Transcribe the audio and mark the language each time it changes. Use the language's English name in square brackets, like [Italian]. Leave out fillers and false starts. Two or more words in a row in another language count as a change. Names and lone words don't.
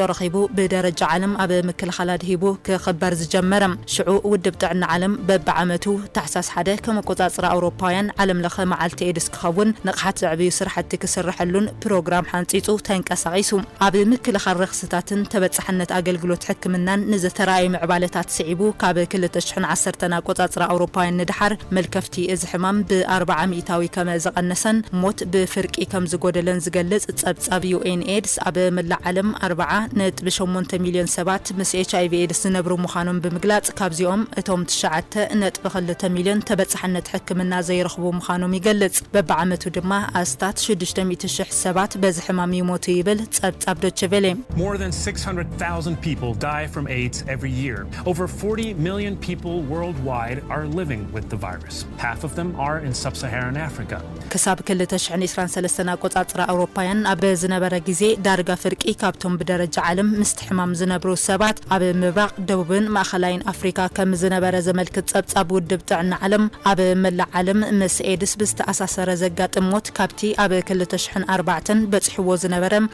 [Tigrinya] ረኺቡ ብደረጃ ዓለም ኣብ ምክልኻል ኣድሂቡ ክኽበር ዝጀመረ ሽዑ ውድብ ጥዕና ዓለም በብዓመቱ ታሕሳስ 1 ከም ኣቆፃፅራ ኣውሮፓውያን ዓለም ለኸ መዓልቲ ኤድስ ክኸውን ንቕሓት ዘዕብዩ ስራሕቲ ክስርሐሉን ፕሮግራም ሓንፂፁ ተንቀሳቒሱ ኣብ ምክልኻል ርክስታትን ተበፅሕነት ኣገልግሎት ሕክምናን ንዝተረኣዩ ምዕባለታት ስዒቡ ካብ 2010 ኣቆፃፅራ ኣውሮፓውያን ንድሓር መልከፍቲ እዚ ሕማም ብ40 ሚእታዊ ከመ ዝቐነሰን ሞት ብፍርቂ ከም ዝጎደለን ዝገልጽ ጸብጻብ ዩኤን ኤድስ ኣብ መላእ ዓለም 4.8 ሚልዮን ሰባት ምስ ኤችአይቪ ኤድስ ዝነብሩ ምዃኖም ብምግላጽ ካብዚኦም እቶም 9.2 ሚልዮን ተበጻሕነት ሕክምና ዘይረኽቡ ምዃኖም ይገልጽ በብዓመቱ ድማ ኣስታት 600,000 ሰባት በዚ ሕማም ይሞቱ ይብል ጸብጻብ ዶቼ ቬለ [English] More than 600,000 people die from AIDS every year. Over 40 million people worldwide are living with the virus. Half of them are in sub-Saharan Africa. [Tigrinya] كساب 2023 ኣቆፃፅራ ኣውሮፓውያን ኣብ ዝነበረ ግዜ ዳርጋ ፍርቂ ካብቶም ብደረጃ ዓለም ምስትሕማም ዝነብሩ ሰባት ኣብ ምብራቕ ደቡብን ማእኸላይን ኣፍሪካ ከም ዝነበረ ዘመልክት ጸብጻብ ውድብ ጥዕና ዓለም ኣብ መላእ ዓለም ምስ ኤድስ ብዝተኣሳሰረ ዘጋጥም ሞት ካብቲ ኣብ 2004 በፅሕዎ ዝነበረ